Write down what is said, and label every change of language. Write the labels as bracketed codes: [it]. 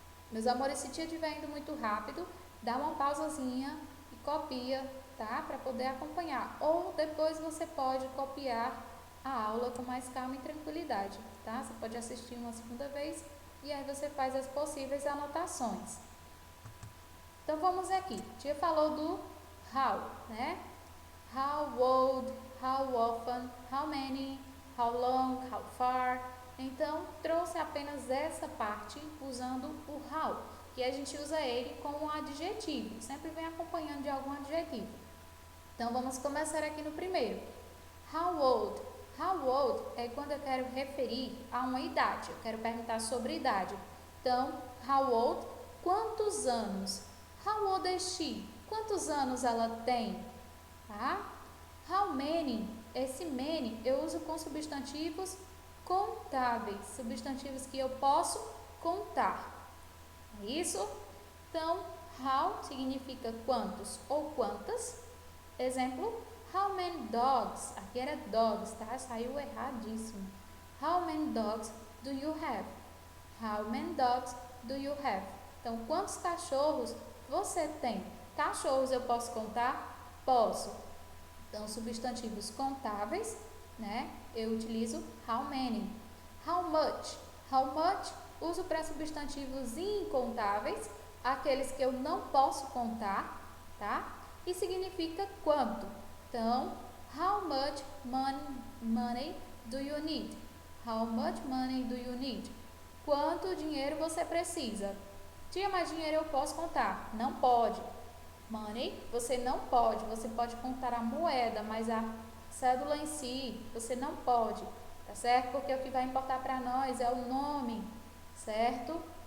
[pt] Meus amores, se estiver indo muito rápido, dá uma pausazinha e copia, tá? Para poder acompanhar. Ou depois você pode copiar a aula com mais calma e tranquilidade, tá? Você pode assistir uma segunda vez e aí você faz as possíveis anotações. Então vamos aqui. Tia falou do how, né? [en] How old, how often, how many, how long, how far. [pt] Então, trouxe apenas essa parte usando o how, que a gente usa ele como um adjetivo, sempre vem acompanhando de algum adjetivo. Então, vamos começar aqui no primeiro. How old? How old é quando eu quero referir a uma idade, eu quero perguntar sobre idade. [en] Então, how old? [pt] Quantos anos? [en] How old is she? [pt] Quantos anos ela tem? Tá? How many? Esse many eu uso com substantivos contáveis, substantivos que eu posso contar. É isso? Então, how significa quantos ou quantas. Exemplo, [en] how many dogs? [pt] Aqui era dogs, tá? Saiu erradíssimo. [en] How many dogs do you have? How many dogs do you have? [pt] Então, quantos cachorros você tem? Cachorros eu posso contar? Posso. Então, substantivos contáveis, né? Eu utilizo how many. [en] How much? How much? [pt] Uso para substantivos incontáveis, aqueles que eu não posso contar, tá? E significa quanto. [en] Então, how much money do you need? How much money do you need? [pt] Quanto dinheiro você precisa? Tia, mais dinheiro eu posso contar? Não pode. Money, você não pode. Você pode contar a moeda, mas a cédula em si, você não pode. Tá certo? Porque o que vai importar para nós é o nome, certo?